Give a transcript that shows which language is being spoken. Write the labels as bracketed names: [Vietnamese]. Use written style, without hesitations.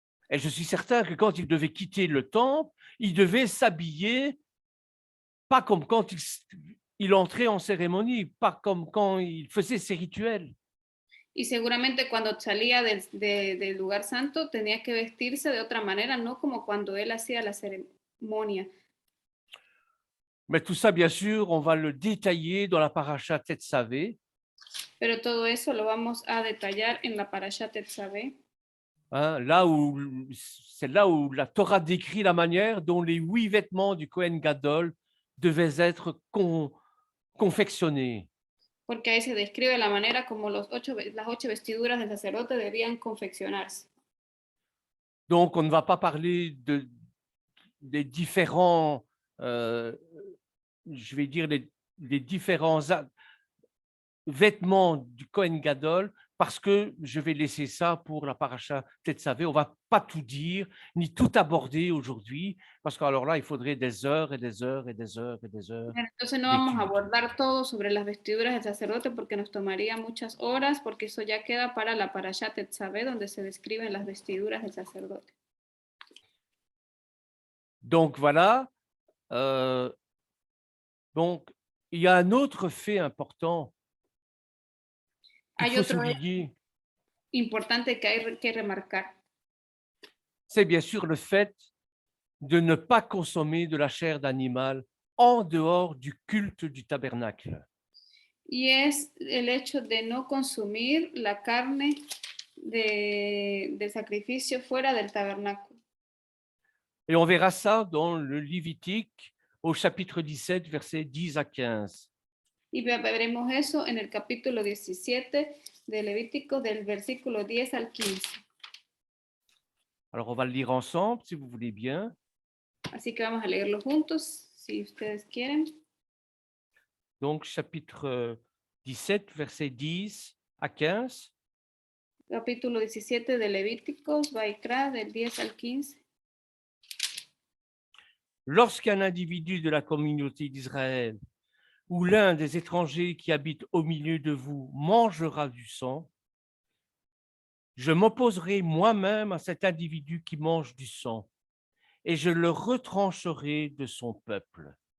[French] Et je suis certain que quand il devait quitter le temple, il devait s'habiller, pas comme quand il entrait en cérémonie, pas comme quand il faisait ses rituels. [Spanish] Y seguramente cuando salía del lugar santo tenía que vestirse de otra manera, no como cuando él hacía la ceremonia. [French] Mais tout ça, bien sûr, on va le détailler dans la paracha Tetzavé, [Spanish] Pero todo eso lo vamos a detallar en la Parashat Tetzaveh, [French] hein, c'est là où la Torah décrit la manière dont les 8 vêtements du Kohen Gadol devaient être confectionnés. [Spanish] porque ahí se describe la manera como las 8 vestiduras del sacerdote debían confeccionarse. [French] Donc, on ne va pas parler des différents, je vais dire, les différents vêtements du Kohen Gadol, parce que je vais laisser ça pour la paracha Tetzavé. On ne va pas tout dire, ni tout aborder aujourd'hui, parce qu'alors là, il faudrait des heures et des heures et des heures et des heures [Spanish] Entonces no vamos a [French] d'études. [Spanish] abordar todo sobre las vestiduras del sacerdote porque nos tomaría muchas horas, porque eso ya queda para la Parashat Tetzaveh, donde se describen las vestiduras del sacerdote. [French] Donc voilà. Donc, il y a un autre fait important qu'il [Spanish] Hay [French] faut [Spanish] otro [French] souligner, [Spanish] importante que hay que remarcar, [French] c'est bien sûr le fait de ne pas consommer de la chair d'animal en dehors du culte du tabernacle. [Spanish] y es el hecho de no consumir la carne de sacrificio fuera del tabernáculo. [French] Et on verra ça dans le Lévitique au chapitre 17, versets 10 à 15. [Spanish] Y veremos eso en el capítulo 17 de Levítico, del versículo 10 al 15. [French] Alors, on va le lire ensemble, si vous voulez bien. [Spanish] Así que vamos a leerlo juntos, si ustedes quieren. [French] Donc, chapitre 17, versets 10 à 15. [Spanish] Capítulo 17 de Levíticos, Vaikra, del 10 al 15. [French] Lorsqu'un individu de la communauté d'Israël ou l'un des étrangers qui habitent au milieu de vous mangera du sang, je m'opposerai moi-même à cet individu qui mange du sang et je le retrancherai de son peuple.